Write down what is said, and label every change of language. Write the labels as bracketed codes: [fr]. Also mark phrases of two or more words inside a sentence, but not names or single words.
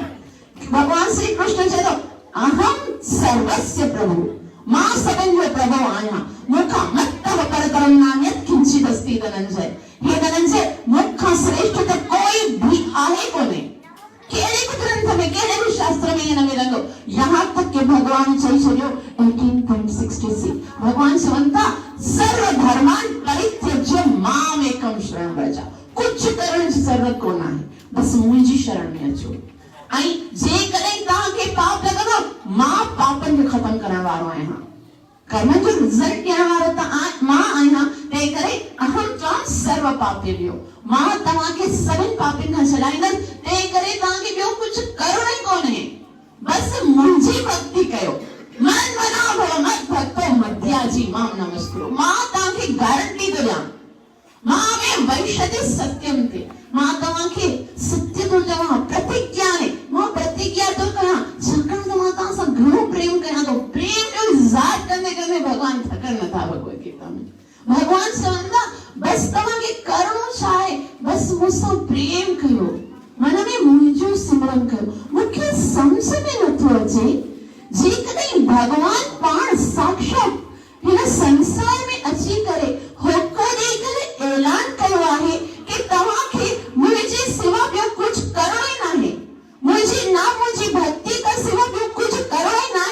[sd] भगवान श्री कृष्ण चयो [sa] अहम सर्वस्य प्रभु, [sd] मां सभिनि जो प्रभु आहियां, मूंखां [sa] मत्तः परतरं नान्यत् किंचिदस्ति धनंजय। [sd] हे धनंजय, मूंखां श्रेष्ठ त कोई भी आहे कोन्हे। कहिड़े बि ग्रंथ में कहिड़े बि शास्त्र में ईअं न मिलंदो। यहाँ तक कि भगवान चई छॾियो 18.66 भगवान चवनि था [sa] सर्व धर्मान् परित्यज्य मामेकं शरणं व्रज। [sd] कुछ करण जी ज़रूरत कोन आहे, बस मुंहिंजी शरण में अचो। ऐं जेकॾहिं तव्हांखे पाप लॻंदो, मां पापनि खे ख़तम करण वारो आहियां, कर्मनि जो रिज़ल्ट ॾियण वारो त मां आहियां। तंहिं करे [sa] अहम त्वां सर्व पापेभ्यो, [sd] मां तव्हांखे सभिनि पापनि खां छॾाईंदसि। तंहिं करे तव्हांखे ॿियो कुझु करणो ई कोन्हे, बसि मुंहिंजी भक्ति कयो। [sa] मन मना भव मत भक्तो मध्याजी मां नमस्कुरु। [sd] मां तव्हांखे गारंटी थो ॾियां, मां में वैशते सत्यम ते, मां तव्हांखे सत्य थो चवां, प्रतिज्ञा ने मां प्रतिज्ञा थो कयां। छाकाणि त मां तव्हां सां घणो प्रेम कयां थो। प्रेम जो इज़हार कंदे कंदे भगवान थकनि नथा भगवद गीता में। भगवान चवनि था बसि तव्हांखे करणो छा आहे, बसि मूंसां प्रेम कयो, मन में मुंहिंजो सिमरन कयो। मूंखे सम्झ में नथो अचे जेकॾहिं भगवान पाण साक्षात हिन संसार में अची करे होको ॾेई करे ऐलान कयो आहे कि तव्हांखे मुंहिंजे सिवा ॿियो कुझु करणो ई नाहे, मुंहिंजी भक्ति खां सिवा ॿियो कुझु करणो ई नाहे।